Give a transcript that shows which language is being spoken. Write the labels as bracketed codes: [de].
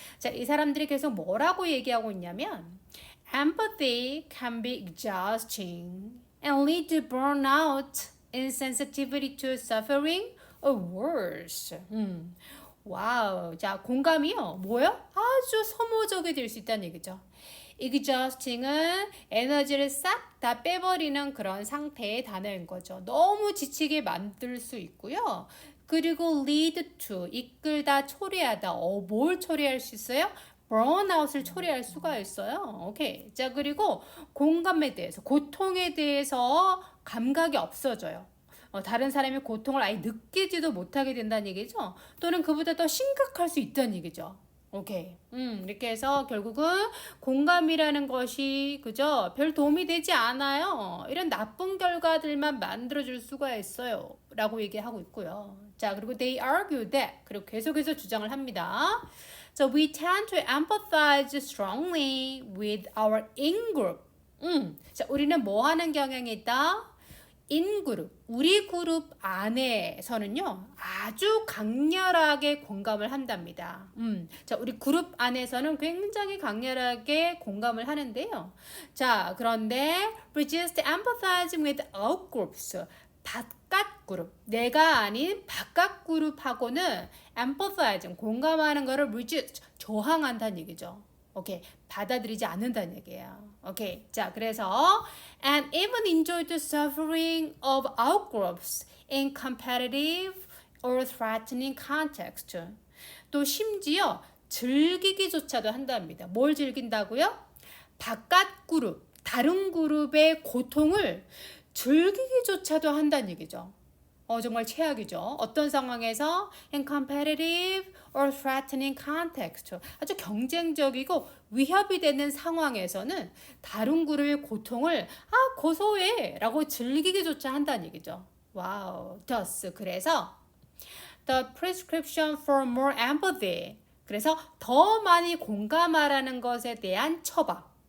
[ko] 자, 이 사람들이 계속 뭐라고 얘기하고 있냐면 [en] empathy can be exhausting and lead to burnout, insensitivity to suffering, or worse. [ko] 와우. 자, 공감이요. 뭐요? 아주 소모적이 될 수 있다는 얘기죠. exhausting은 에너지를 싹 다 빼버리는 그런 상태의 단어인 거죠. 너무 지치게 만들 수 있고요. 그리고 lead to, 이끌다, 초래하다. 뭘 초래할 수 있어요? burnout을 초래할 수가 있어요. 오케이. 자, 그리고 공감에 대해서, 고통에 대해서 감각이 없어져요. 다른 사람의 고통을 아예 느끼지도 못하게 된다는 얘기죠. 또는 그보다 더 심각할 수 있다는 얘기죠. 오케이. 이렇게 해서 결국은 공감이라는 것이 그죠? 별 도움이 되지 않아요. 이런 나쁜 결과들만 만들어줄 수가 있어요. 라고 얘기하고 있고요. 자, 그리고 [en] they argue that. [ko] 그리고 계속해서 주장을 합니다. [en] So we tend to empathize strongly with our in-group. [ko] 자, 우리는 뭐 하는 경향이 있다? 인그룹, 우리 그룹 안에서는요, 아주 강렬하게 공감을 한답니다. 자, 우리 그룹 안에서는 굉장히 강렬하게 공감을 하는데요. 자, 그런데 [en] resist empathizing with out groups. [ko] 바깥 그룹, 내가 아닌 바깥 그룹하고는 empathizing, 공감하는 거를 resist, 저항한다는 얘기죠. 오케이. 받아들이지 않는다는 얘기예요. 오케이. 자, 그래서 [en] and even enjoy the suffering of outgroups in competitive or threatening context. [ko] 또 심지어 즐기기조차도 한답니다. 뭘 즐긴다고요? 바깥 그룹, 다른 그룹의 고통을 즐기기조차도 한다는 얘기죠. 정말 최악이죠. 어떤 상황에서 [en] in competitive or threatening context. [ko] 아주 경쟁적이고 위협이 되는 상황에서는 다른 그룹의 고통을 고소해 라고 즐기기조차 한다는 얘기죠. 와우. [en] thus [ko] 그래서 [en] the prescription for more empathy. [ko] 그래서 더 많이 공감하라는 것에 대한 처방.